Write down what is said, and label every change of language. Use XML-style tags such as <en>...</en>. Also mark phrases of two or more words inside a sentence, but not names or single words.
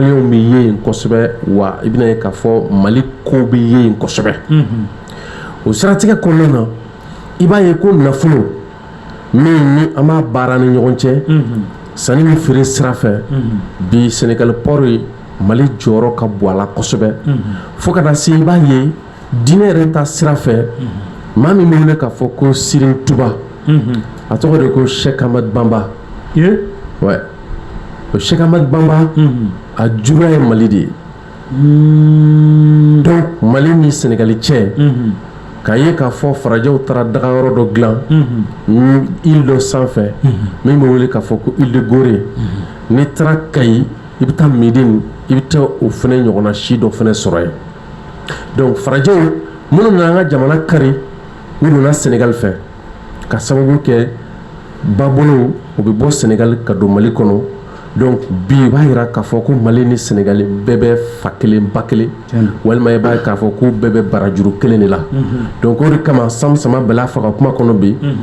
<bm>bɛ ye yen kosɛbɛ wa i bɛna ye k'a fɔ Mali kow bɛ ye yen kosɛbɛ o siratigɛ kɔnɔna na i b'a ye ko nafolo min ni an b'a baara ni ɲɔgɔn cɛ sanni ni feere sira fɛ bi Sénégal port ye Mali jɔyɔrɔ ka bon a la kosɛbɛ fo ka taa se i b'a ye diinɛ yɛrɛ ta sira fɛ maa min bɛ wele k'a fɔ ko Serigne Touba a tɔgɔ de ko Cheikh Ahmad Bamba ouais o Cheikh Ahmad Bamba a juguya ye Mali de ye donc Mali ni Sénégal cɛ k'a ye k'a fɔ farajɛw taara dagayɔrɔ dɔ dilan île dɔ sanfɛ min bɛ wele k'a fɔ ko île de Gorée n'i taara Kayi i bɛ taa Médine i bɛ taa o fɛnɛ ɲɔgɔnna si dɔ fɛnɛ sɔrɔ yen donc farajɛw minnu nana an ka jamana kari u donna Sénégal fɛ ka sababu kɛ babolow o bɛ bɔ Sénégal ka don Mali kɔnɔ donc bi i b'a yira k'a fɔ ko Mali ni Sénégal bɛɛ bɛ fa kelen ba kelen walima i b'a ye k'a fɔ ko bɛɛ bɛ barajuru kelen de la donc o de kama sama bɛl'a fɔ ka kuma kɔnɔ bi</bm>